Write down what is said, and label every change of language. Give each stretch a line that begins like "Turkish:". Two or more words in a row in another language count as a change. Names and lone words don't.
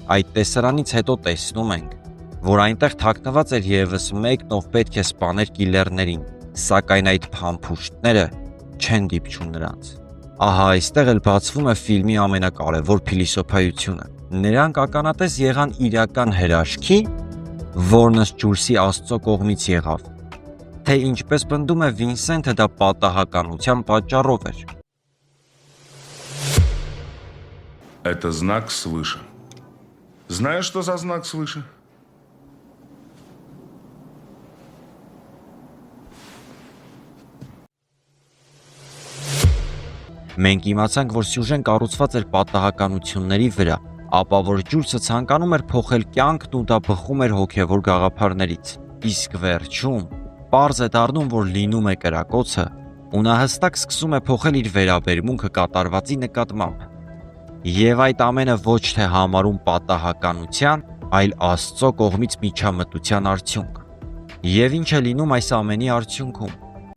Armenian: Այդ տեսարանից հետո տեսնում ենք, որ այնտեղ թաքնված էր ևս մեկն, ով պետք է սպաներ կիլերներին, սակայն այդ փամփուշտները չեն դիպչում նրանց։ Ահա այստեղ էլ բացվում է ֆիլմի ամենակարևոր փիլիսոփայությունը։ Նրանք ականատես եղան իրական հրաշքի, որն ըստ Ջուլսի Աստծո կողմից եղավ, թե ինչպես պնդում է Վինսենթը, դա պատահականության պատճառով էր։
Russian: Это знак свыше. Знаешь, что за знак свыше?
Armenian: Մենք իմացանք, որ սյուժեն կառուցված էր պատահականությունների վրա, ապա որ Ջուլսը ցանկանում էր փոխել կյանքն ու դա բխում էր հոգևոր գաղափարներից։ Իսկ վերջում պարզ է դառնում, որ լինում է կրակոցը, ու նա հստակ սկսում է փոխել իր վերաբերմունքը կատարվածի նկատմամբ։ Եվ այդ ամենը ոչ թե համարում պատահականության, այլ Աստծո կողմից միջամտության արդյունք։ Եվ ինչ է լինում այս ամենի արդյունքում։